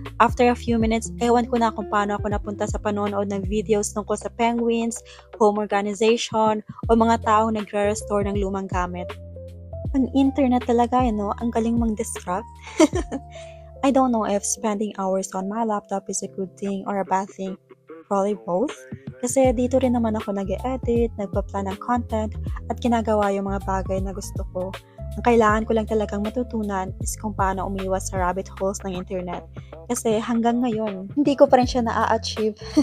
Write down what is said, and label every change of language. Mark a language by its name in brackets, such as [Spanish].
[English] After a few minutes, [Filipino] ewan ko na kung paano ako napunta sa panonood ng videos tungkol sa penguins, home organization, o mga taong nagre-restore ng lumang gamit. Ang internet talaga, ang galing mang-distract. [English] I don't know if spending hours on my laptop is a good thing or a bad thing. Probably both. [Filipino] Kasi dito rin naman ako nag-edit, nagpa-plan ng content, at ginagawa yung mga bagay na gusto ko. Ang kailangan ko lang talagang matutunan is kung paano umiwas sa rabbit holes ng internet. Kasi hanggang ngayon, hindi ko pa rin siya na-achieve.